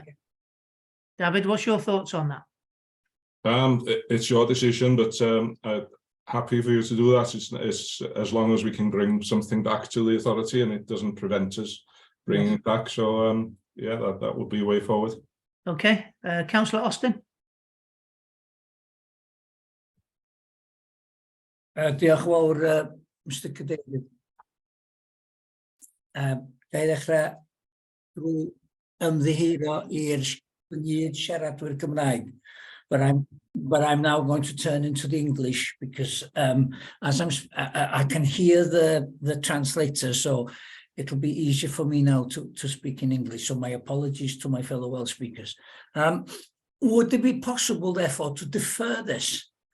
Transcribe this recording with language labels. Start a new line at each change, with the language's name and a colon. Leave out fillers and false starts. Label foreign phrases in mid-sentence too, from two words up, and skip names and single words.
English: David, what's your thoughts on that? It's your decision, but happy for you to do that. It's as long as we can bring something back to the authority and it doesn't prevent us bringing it back. So yeah, that would be a way forward. Okay, Councillor Austin.
Welsh: Diolch yn fawr, Mr Cadeirydd. Ga I ddechrau drwy ymddiheuro i'r siaradwyr Cymraeg,
English: but I'm now going to turn into the English because as I can hear the translator, so it'll be easier for me now to speak in English. So my apologies to my fellow Welsh speakers. Would it be possible, therefore, to defer this?